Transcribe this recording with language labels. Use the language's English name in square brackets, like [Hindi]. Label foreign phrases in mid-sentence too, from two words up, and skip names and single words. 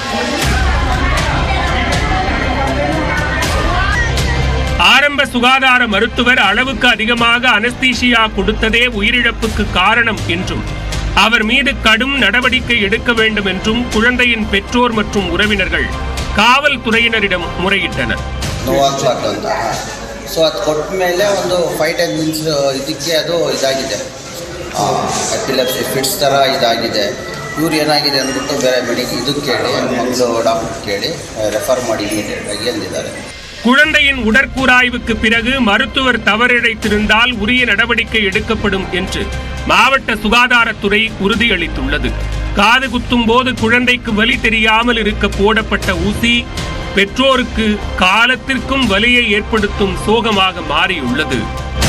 [Tamil] ஆரம்ப சுகாதார மருத்துவர் அளவுக்கு அதிகமாக அனஸ்தீசியா கொடுத்ததே உயிரிழப்புக்கு காரணம் என்றும் அவர் மீது கடும் நடவடிக்கை எடுக்க வேண்டும் என்றும் குழந்தையின் பெற்றோர் மற்றும் உறவினர்கள் காவல்துறையினரிடம் முறையிட்டனர். [Kannada] ಇವ್ರು ಏನಾಗಿದೆ ಅಂದ್ಬಿಟ್ಟು ಬೇರೆ ಇದು ಕೇಳಿ ಮಕ್ಕಳು ಡಾಕ್ಟರ್ ಕೇಳಿ ರೆಫರ್ ಮಾಡಿ ಇಮಿಡಿಯೇಟಾಗಿ ಅಂದಿದ್ದಾರೆ. [Tamil] குழந்தையின் உடற்கூராய்வுக்கு பிறகு மருத்துவர் தவறிழைத்திருந்தால் உரிய நடவடிக்கை எடுக்கப்படும் என்று மாவட்ட சுகாதாரத்துறை உறுதியளித்துள்ளது. காது குத்தும் போது குழந்தைக்கு வலி தெரியாமல் இருக்க போடப்பட்ட ஊசி பெற்றோருக்கு காலத்திற்கும் வலியை ஏற்படுத்தும் சோகமாக மாறியுள்ளது.